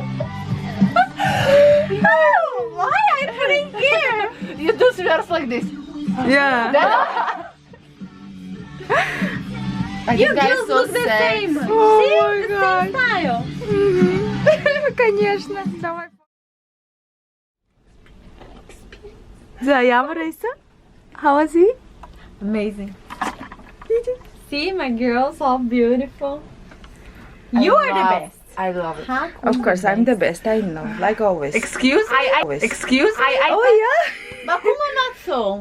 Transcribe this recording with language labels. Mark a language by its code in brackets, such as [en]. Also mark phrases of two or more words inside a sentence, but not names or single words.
[en] Why I putting here? You do swears like this. Yeah. I You think I'm girls so look the sad. same. Oh See, my the God. same style. [ru] Конечно. Давай. [mn] За ямар байсан? [en] How was he? Amazing. See, my girls all beautiful. You are the best. I love it. Huh? Of course, I'm the best. I know, like always. Excuse me? Always. Excuse me? Oh yeah. But Kuma not so.